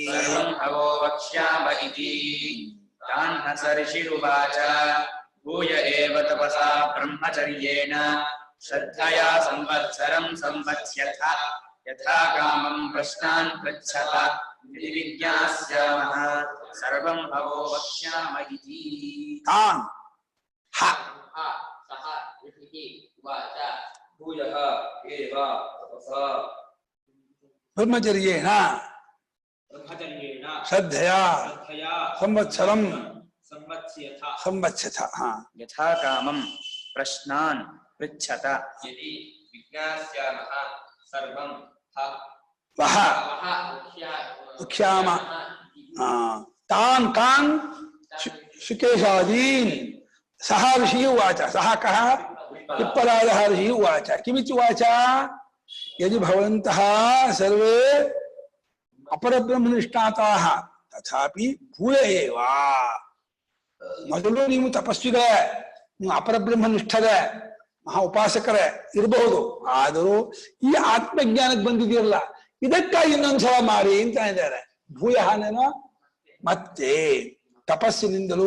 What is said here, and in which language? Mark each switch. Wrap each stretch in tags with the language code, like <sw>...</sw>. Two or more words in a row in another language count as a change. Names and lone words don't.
<sa>ಭೂಯ ಏವ ತಪಸಾ ಬ್ರಹ್ಮಚರ್ಯೇಣ ಶ್ರದ್ಧಯಾ ಸಂವತ್ಸರಂ ಸಂವತ್ಸ್ಯಥ ಯಥಾ ಕಾಮಂ ಪ್ರಶ್ನಾನ್ ಪೃಚ್ಛತ ಯದಿ ವಿಜ್ಞಾಸ್ಯಾಮಃ ಸರ್ವಂ ಭವೋ ವಕ್ಷ್ಯಾಮ ಇತಿ. ತಾನ್ ಹ ಸಹ ಋಷಿಃ ಉವಾಚ ಭೂಯಃ ಏವ ತಪಸಾ ಬ್ರಹ್ಮಚರ್ಯೇಣ ಶ್ರದ್ಧಯಾ ಸಂವತ್ಸರಂ ಸಂವತ್ಸ್ಯಥ ಯಥಾ ಕಾಮಂ ಪ್ರಶ್ನಾನ್ ಪೃಚ್ಛತ ಯದಿ ವಿಜ್ಞಾಸ್ಯಾಮಃ ಸರ್ವಂ ವಹ ವಕ್ಷ್ಯಾಮ. ತಾನ್ ಕಾನ್ ಶುಕೇಶಾದೀನ್ ಸಹ ಋಷಿ ಉವಾಚ. ಸಹ ಕಃ पिप्पलादः ऋषिः उवाच. किमिति उवाच? यदि भवन्तः सर्वे अपरब्रह्मनिष्ठाताः तथापि भूय एव.</sa> <kn>ಮೊದಲು ನೀವು ತಪಸ್ವಿಗಳೇ, ನೀವು ಅಪರಬ್ರಹ್ಮನಿಷ್ಠರೇ, ಮಹಾ ಉಪಾಸಕರೇ ಇರಬಹುದು. ಆದರೂ ಈ ಆತ್ಮಜ್ಞಾನಕ್ಕೆ ಬಂದಿದೆಯಲ್ಲ, ಇದಕ್ಕಾಗಿ ಇನ್ನೊಂದ್ಸಲ ಮಾಡಿ ಅಂತ ಇದ್ದಾರೆ. ಭೂಯ ಹಾನೇನೋ ಮತ್ತೆ ತಪಸ್ಸಿನಿಂದಲೂ.</kn>